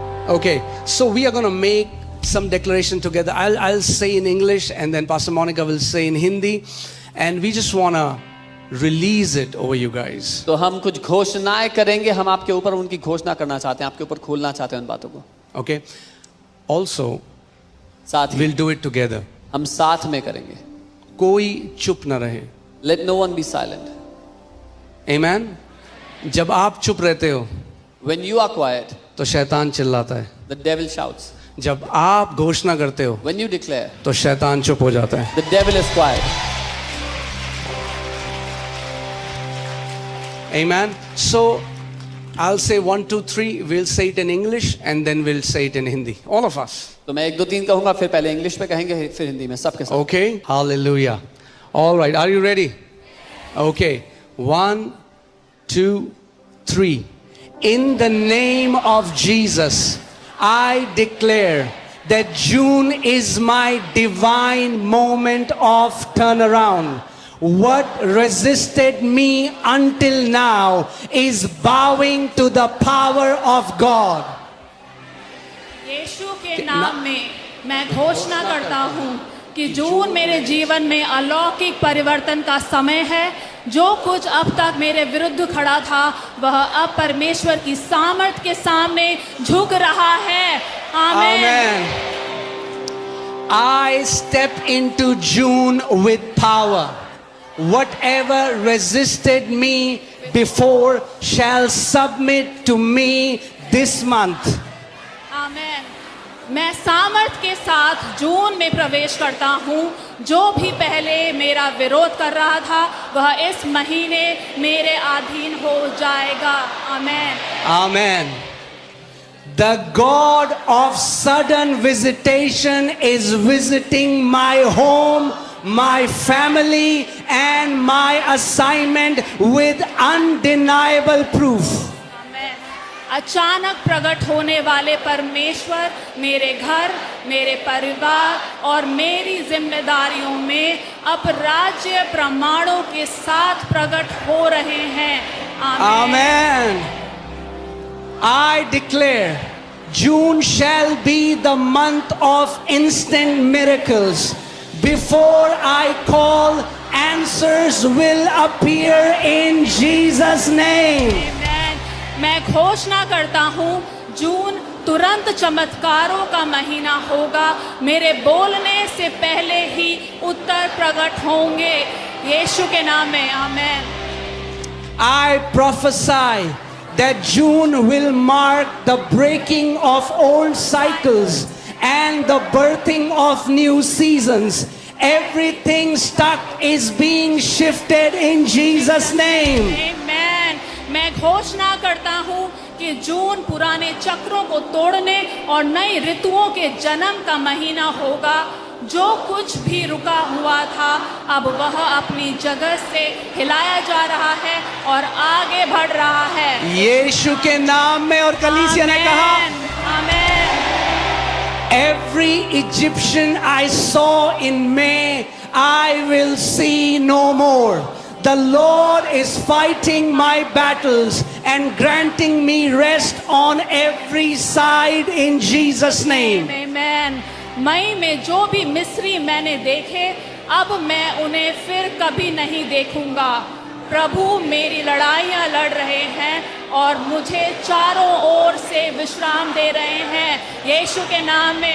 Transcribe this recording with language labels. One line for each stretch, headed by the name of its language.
English: Okay, so we are going to make some declaration together. I'll say in English and then Pastor Monica will say in Hindi, and we just want to release it over you guys.
Hindi: तो हम कुछ घोषणाएं करेंगे, हम आपके ऊपर उनकी घोषणा करना चाहते हैं, आपके ऊपर खोलना चाहते हैं उन बातों को।
English: Okay. Also,
Hindi: साथ ही
English: we'll do it together.
Hindi: हम साथ में करेंगे। कोई चुप ना रहे।
English: Let no one be silent.
Hindi: Amen. जब आप चुप रहते हो
English: When you are quiet,
Hindi: तो शैतान चिल्लाता है।
English: the devil shouts.
Hindi: जब आप घोषणा करते हो
English: When you declare,
Hindi: तो शैतान चुप हो जाता है।
English: the devil is quiet. Amen. So I'll say 1, 2, 3. We'll say it in English and then we'll say it in Hindi. All of us.
Hindi: तो मैं 1, 2, 3 कहूंगा, फिर पहले इंग्लिश में कहेंगे, फिर हिंदी में, सबके साथ।
English: Okay. Hallelujah. All right. Are you ready? Okay. 1, 2, 3. In the name of Jesus, I declare that June is my divine moment of turnaround. What resisted me until now is bowing to the power of God.
Hindi: यीशु के नाम में मैं घोषणा करता हूँ कि जून मेरे जीवन में अलौकिक परिवर्तन का समय है। जो कुछ अब तक मेरे विरुद्ध खड़ा था वह अब परमेश्वर की सामर्थ के सामने झुक रहा है। आमीन।
English: Amen. I step into June with power. Whatever resisted me before shall submit to me this month.
Hindi: आमीन। मैं सामर्थ के साथ जून में प्रवेश करता हूँ। जो भी पहले मेरा विरोध कर रहा था वह इस महीने मेरे अधीन हो जाएगा। आमीन।
English: Amen. The God of sudden visitation is visiting my home, my family, and my assignment with undeniable proof.
Hindi: आमीन। अचानक प्रकट होने वाले परमेश्वर मेरे घर, मेरे परिवार और मेरी जिम्मेदारियों में अपराज्य प्रमाणों के साथ प्रकट हो रहे हैं। आमीन।
English: Amen. I declare June shall be the month of instant miracles. Before I call, answers will appear in Jesus' name. Amen.
Hindi: मैं घोषणा करता हूँ जून तुरंत चमत्कारों का महीना होगा। मेरे बोलने से पहले ही उत्तर प्रकट होंगे यीशु के नाम में। आमेन।
English: I prophesy that June will mark the breaking of old cycles and the birthing of new seasons. Everything stuck is being shifted in Jesus' name. Amen.
Hindi: मैं घोषणा करता हूँ कि जून पुराने चक्रों को तोड़ने और नई ऋतुओं के जन्म का महीना होगा। जो कुछ भी रुका हुआ था अब वह अपनी जगह से हिलाया जा रहा है और आगे बढ़ रहा है यीशु के नाम में। और कलीसिया ने कहा, आमेन।
English: Every Egyptian I saw in May, I will see no more. The Lord is fighting my battles and granting me rest on every side in Jesus' name. Amen.
Hindi: मई में जो भी मिस्री मैंने देखे अब मैं उन्हें फिर कभी नहीं देखूंगा। प्रभु मेरी लड़ाइयां लड़ रहे हैं और मुझे चारों ओर से विश्राम दे रहे हैं यीशु के नाम में।